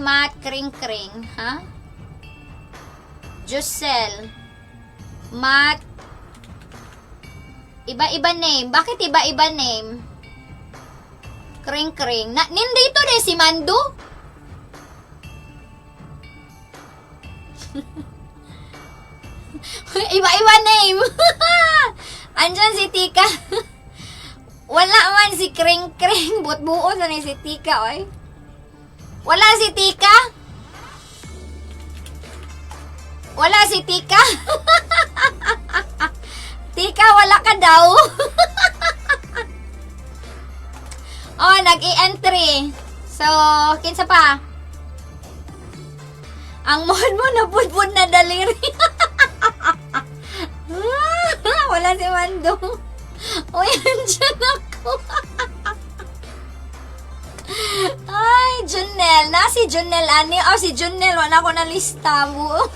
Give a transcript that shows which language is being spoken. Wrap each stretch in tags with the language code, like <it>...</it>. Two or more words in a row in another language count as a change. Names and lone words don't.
<tl>Matt, Kring Kring, ha? Jusel, Matt, iba-iba name. Bakit iba-iba name? Kring Kring. Nindito din si Mando? Iba-iba name. Andyan si Tika. Wala man si Kring Kring.</tl> <ceb>Buot-buot na ni si Tika, oy. Wala si Tika? Wala si Tika?</ceb> <tl>Tika, wala ka daw. Oh, nag-i-entry.</tl> <ceb>So, kinsa pa? Ang mod mo na budbud na daliri. Wala si Mando.</ceb> <tl>Uy, andyan ako. Ay, Junel.</tl> <ceb>Na si Junel, ani. Oh, si Junel. Wala ko na lista mo.</ceb>